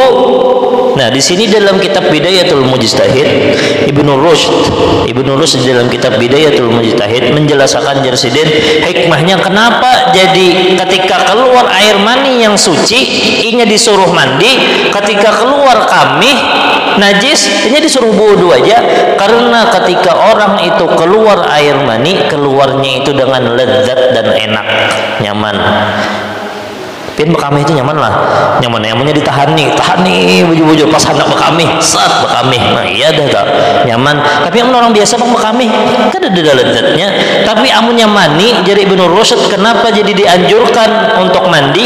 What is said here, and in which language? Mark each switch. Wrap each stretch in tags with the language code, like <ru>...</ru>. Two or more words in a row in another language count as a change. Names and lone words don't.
<id>Nah, di sini dalam kitab Bidayatul Mujtahid Ibnu Rushd dalam kitab Bidayatul Mujtahid menjelaskan jersidin hikmahnya kenapa jadi ketika keluar air mani yang suci ini disuruh mandi, ketika keluar kamih najis ini disuruh wudu aja. Karena ketika orang itu keluar air mani, keluarnya itu dengan lezat dan enak, nyaman.</id> <bjn>Pian bekamih itu nyaman lah, nyamannya ditahan nih baju pas hendak bekamih, nah iya dah tak nyaman.</bjn> <id>Tapi orang biasa bang bekamih kan ada lezatnya. Tapi amunnya mani, jadi Ibnu Rushd kenapa jadi dianjurkan untuk mandi?</id>